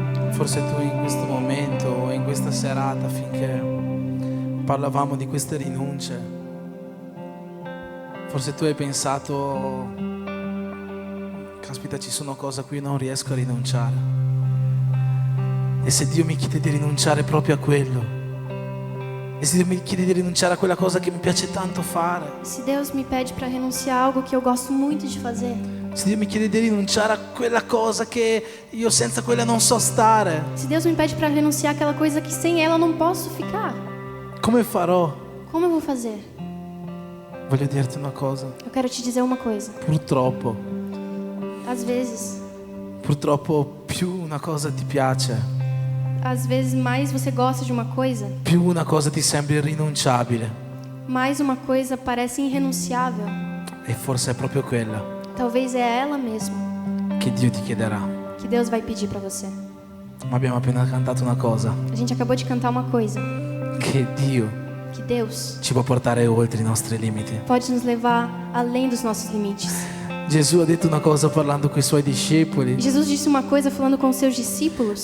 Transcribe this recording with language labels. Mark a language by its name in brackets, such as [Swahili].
[Italian] Forse tu in questo momento o in questa serata, finché parlavamo di queste rinunce, forse tu hai pensato, caspita, ci sono cose a cui non riesco a rinunciare. E se Dio mi chiede di rinunciare proprio a quello, e se Dio mi chiede di rinunciare a quella cosa che mi piace tanto fare, [Portuguese] Se Deus me pede para renunciar a algo que eu gosto muito de fazer, [Italian] se Dio mi chiede di rinunciare a quella cosa che io senza quella non so stare, [Portuguese] se Deus me pede para renunciar àquela coisa que sem ela eu não posso ficar, [Italian] come farò? [Portuguese] como eu vou fazer? [Italian] Voglio dirti una cosa, [Portuguese] Eu quero te dizer uma coisa. [Italian] purtroppo [Portuguese] Às vezes [Italian] più una cosa ti piace, [Portuguese] mais você gosta de uma coisa, [Italian] più una cosa ti sembra irrinunciabile, [Portuguese] mais uma coisa parece irrenunciável. [Italian] e forse è proprio quella [Portuguese] Talvez é ela mesmo [Italian] che Dio ti chiederà. [Portuguese] que Deus vai pedir para você. [Italian] Ma abbiamo appena cantato una cosa, [Portuguese] A gente acabou de cantar uma coisa, [Italian] che Dio [Portuguese] que Deus [Italian] ci può portare oltre i nostri limiti. [Portuguese] pode nos levar além dos nossos limites. [Italian] Gesù ha detto una cosa parlando con i suoi discepoli [Portuguese] Jesus disse uma coisa falando com os seus discípulos,